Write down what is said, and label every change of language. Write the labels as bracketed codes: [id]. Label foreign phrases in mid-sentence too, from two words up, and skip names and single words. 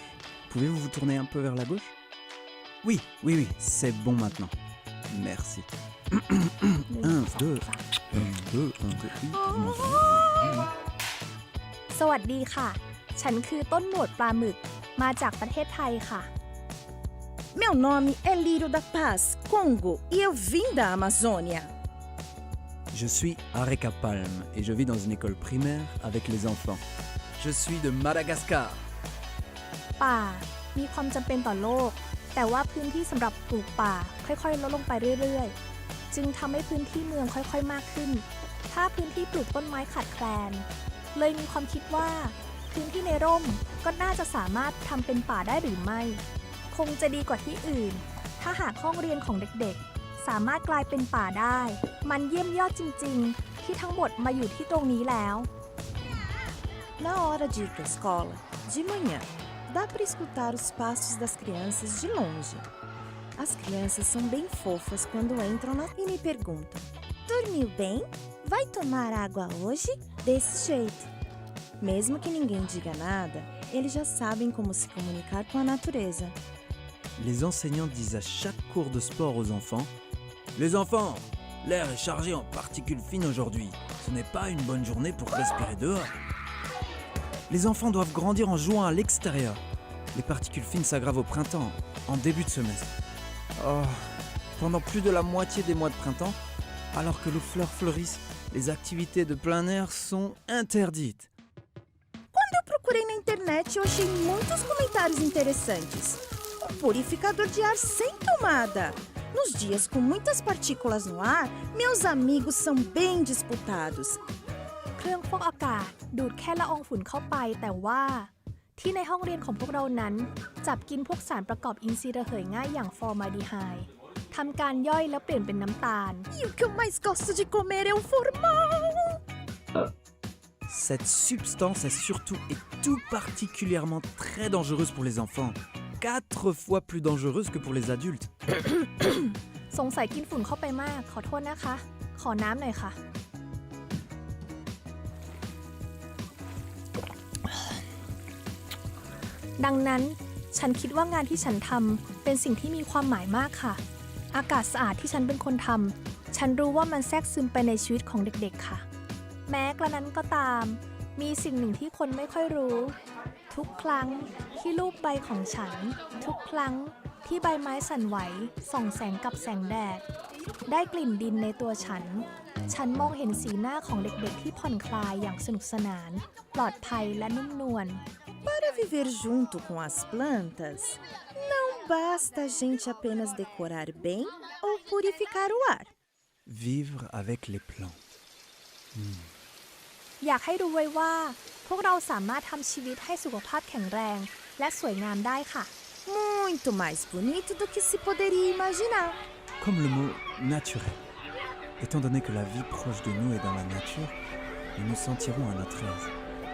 [fr] Pouvez-vous vous tourner un peu vers la gauche? Oui, c'est bon maintenant. Merci. 1, 2, 1, 2, 1, 2, oui, vous m'entendez? [th] สวัสดีค่ะ ฉันคือต้นหนวดปลาหมึก มาจากประเทศไทยค่ะ [pt] Meu nome é Lírio da Paz, Congo, e eu vim da Amazônia. [fr] Je suis Areka Palm et je vis dans une école primaire avec les enfants. Je suis de Madagascar. [th] ป่ามีความจำเป็นต่อโลก แต่ว่าพื้นที่สำหรับปลูกป่าค่อยๆลดลงไปเรื่อยๆ จึงทำให้พื้นที่เมืองค่อยๆมากขึ้น ถ้าพื้นที่ปลูกต้นไม้ขาดแคลน เลยมีความคิดว่าพื้นที่ในร่มก็น่าจะสามารถทำเป็นป่าได้หรือไม่ คงจะดีกว่าที่อื่น ถ้าหากห้องเรียนของเด็กๆสามารถกลายเป็นป่าได้ มันเยี่ยมยอดจริงๆ ที่ทั้งหมดมาอยู่ที่ตรงนี้แล้ว [pt] Na hora de ir para a escola, de manhã, dá para escutar os passos das crianças de longe. As crianças são bem fofas quando entram e me perguntam: dormiu bem? Vai tomar água hoje? Desse jeito. Mesmo que ninguém diga nada, eles já sabem como se comunicar com a natureza. [fr] Les enseignants disent à chaque cours de sport aux enfants: les enfants, l'air est chargé en particules fines aujourd'hui. Ce n'est pas une bonne journée pour respirer dehors. Les enfants doivent grandir en jouant à l'extérieur. Les particules fines s'aggravent au printemps, en début de semestre. Oh, pendant plus de la moitié des mois de printemps, alors que les fleurs fleurissent, les activités de plein air sont interdites. [pt] Quando eu procurei na internet, eu achei muitos comentários interessantes. Um purificador de ar sem tomada. Nos dias com muitas partículas no ar, meus amigos são bem disputados. [th] เครื่องฟอกอากาศดูดแค่ละอองฝุ่นเข้าไป แต่ว่าที่ในห้องเรียนของพวกเรานั้นจับกินพวกสารประกอบอินทรีย์ระเหยง่ายอย่างฟอร์มาลดีไฮด์ทำการย่อยและเปลี่ยนเป็นน้ำตาล [pt] E o que eu mais gosto de comer é o formal. [fr] Cette substance est surtout et tout particulièrement très dangereuse pour les enfants. 4 fois plus dangereuse que pour les adultes. [th] สงสัยกินฝุ่นเข้าไปมากขอโทษนะคะ ขอน้ำหน่อยค่ะ ดังนั้นฉันคิดว่างานที่ฉันทำเป็นสิ่ง ที่มีความหมายมากค่ะ อากาศสะอาดที่ฉันเป็นคนทำฉันรู้ว่ามันแทรกซึมไปในชีวิตของเด็กๆค่ะแม้กระนั้นก็ตามมีสิ่งหนึ่งที่คนไม่ค่อยรู้ทุกครั้งที่ลูบใบของฉันทุกครั้งที่ใบไม้สั่นไหวส่องแสงกับแสงแดดได้กลิ่นดินในตัวฉัน ฉันมองเห็นสีหน้าของเด็กๆที่ผ่อนคลายอย่างสนุกสนาน ปลอดภัยและนุ่มนวล [pt] Para viver junto com as plantas, não basta a gente apenas decorar bem ou purificar o ar. [fr] Vivre avec les plantes. [th] อยากให้รู้ไว้ว่า พวกเราสามารถทำชีวิตให้สุขภาพแข็งแรง และสวยงามได้ค่ะ [pt] Muito mais bonito do que se poderia imaginar. [fr] Comme le mot naturel. Étant donné que la vie proche de nous est dans la nature, nous nous sentirons à notre aise.